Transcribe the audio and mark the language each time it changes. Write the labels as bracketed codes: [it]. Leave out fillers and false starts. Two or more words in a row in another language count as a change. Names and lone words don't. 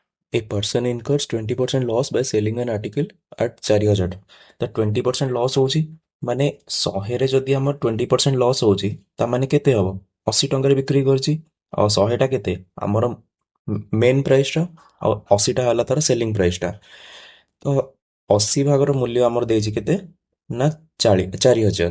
[en] A person incurs 20% loss by selling an article at 4000। [or] ତ 20% ଲସ୍ ହେଉଛି ମାନେ 100ରେ ଯଦି ଆମର 20% ଲସ୍ ହେଉଛି ତା ମାନେ କେତେ ହେବ? 80 ଟଙ୍କାରେ ବିକ୍ରି କରିଛି। ଆଉ 100ଟା କେତେ ଆମର [en] main priceଟା, [or] ଆଉ 80ଟା ହେଲା ତାର [en] selling priceଟା। [or] ତ 80 ଭାଗର ମୂଲ୍ୟ ଆମର ଦେଇଛି କେତେ ନା 4000।